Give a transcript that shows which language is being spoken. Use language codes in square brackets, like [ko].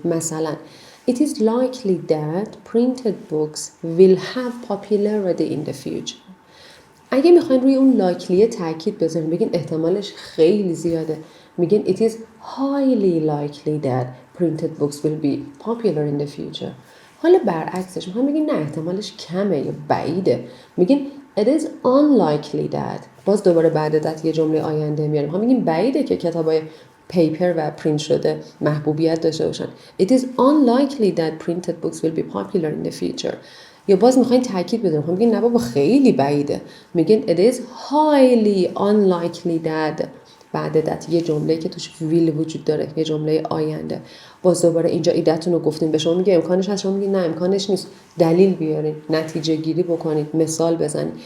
[en] مثلا it is likely that printed books will have popularity in the future. [fa] اگه میخواین روی اون لایکلیه تاکید بذارین بگین احتمالش خیلی زیاده، میگین [en] it is highly likely that printed books will be popular in the future. [fa] حالا برعکسش میخواین بگین نه احتمالش کمه یا بعیده، میگین [en] it is unlikely that. [fa] باز دوباره بعد that یه جمله آینده میاریم، میخوایم بگیم بعیده که کتابای پیپر و پرینت شده محبوبیت داشته باشن. [en] it is unlikely that printed books will be popular in the future. [fa] یا باز میخواین تاکید بدین، میگین نه بابا خیلی بعیده، میگین [en] it is highly unlikely that. [fa] بعد that یه جمله که توش ویل وجود داره، یه جمله آینده. باز دوباره اینجا ایده‌تون رو گفتین، به شما میگه امکانش هست، شما میگین نه امکانش نیست، دلیل بیارین، نتیجه گیری بکنید، مثال بزنید.